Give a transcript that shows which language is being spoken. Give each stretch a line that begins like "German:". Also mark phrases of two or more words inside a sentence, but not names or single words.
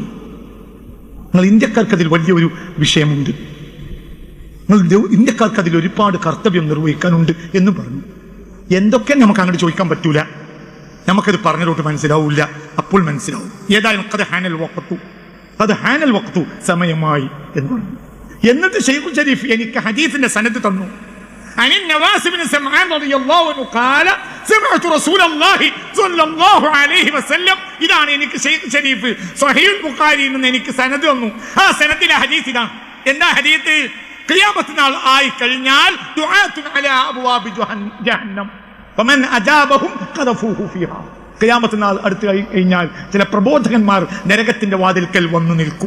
Malayalam: നിങ്ങൾ ഇന്ത്യക്കാർക്ക് അതിൽ വലിയൊരു വിഷയമുണ്ട്, ഇന്ത്യക്കാർക്ക് അതിൽ ഒരുപാട് കർത്തവ്യം നിർവഹിക്കാനുണ്ട് എന്ന് പറഞ്ഞു. എന്തൊക്കെ നമുക്ക് അങ്ങോട്ട് ചോദിക്കാൻ പറ്റൂല, നമുക്കത് പറഞ്ഞിട്ട് മനസ്സിലാവൂല, അപ്പോൾ മനസ്സിലാവും.
Arabic: ഏതായാലും قد حان الوقت، قد حان الوقت,
Malayalam: സമയമായി എന്ന് പറഞ്ഞു. എന്നിട്ട് ഷെയ്ഖ് ഷരീഫ് എനിക്ക് ഹദീസിന്റെ സനദ് തന്നു.
Arabic: عن النواس بن سمعان رضي الله عنه قال سمعت رسول الله صلى الله عليه وسلم.
Malayalam: ഇതാണ് എനിക്ക് ഷെയ്ഖ് ഷരീഫ് സ്വഹീഹുൽ ബുഖാരിയിൽ നിന്ന് എനിക്ക് സനദ് തന്നു. ആ സനദിലെ ഹദീസ് ഇതാണ്. എന്താ ഹദീസ്? ഖിയാമത്ത് നാൾ ആയി കഴിഞ്ഞാൽ
Arabic: دعاة على أبواب جهنم فمن أجابهم قذفوه فيها.
Malayalam: ഖിയാമത്ത് നാൾ അടുത്ത് കഴിഞ്ഞാൽ ചില പ്രബോധകന്മാർ നരകത്തിന്റെ വാതിൽക്കൽ വന്നു നിൽക്കും.